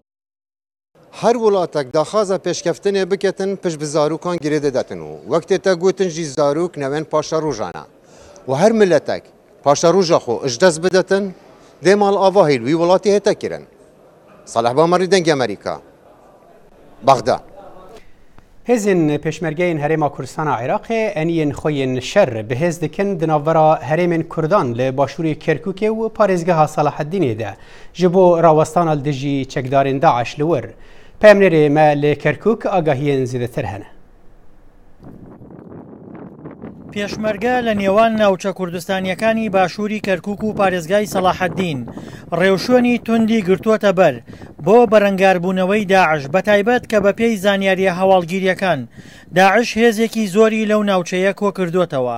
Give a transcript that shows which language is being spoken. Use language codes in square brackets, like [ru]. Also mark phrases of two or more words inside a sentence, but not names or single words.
[ku] هەر وڵاتێک داخوازە پێشکەفتنێ بکەتن پشت بە زارۆکان گرێ دەداتن و وەک تێتە گوتن ژی زارۆک نەوێن پاشە ڕۆژانە و هەر ملەتێک پاشە ڕۆژە خۆ ئش دەست بدەتن دێ ماڵ ئاوا هێلووی وڵاتی هێتە کرن. سەلاح بامەڕی دەنگی ئەمریکا بەغدا. هێزن پێشمەرگەین هەرێما کوردستانە عێراقێ ئەنیên خۆیên şer بەهێز dikin di navbera herêmên Kurdan li başûrê Kerkûkê û parêzgeha Salaheddînê de ji bo rawestana dijî çekdarên Daeş li wir. Peyamnêrê me li Kerkûk agahiyên zêdetir hene. [ckb] پێشمەرگە لە نێوان ناوچە کوردستانیەکانی باشووری کەرکووک و پارێزگای سەلاحەددین ڕێوشوێنی توندی گرتووەتە بەر بۆ بەرەنگاربوونەوەی داعش بەتایبەت کە بە پێی زانیاریە هەواڵگیریەکان داعش هێزێکی زۆری لەو ناوچەیە کۆ کردوتەوە.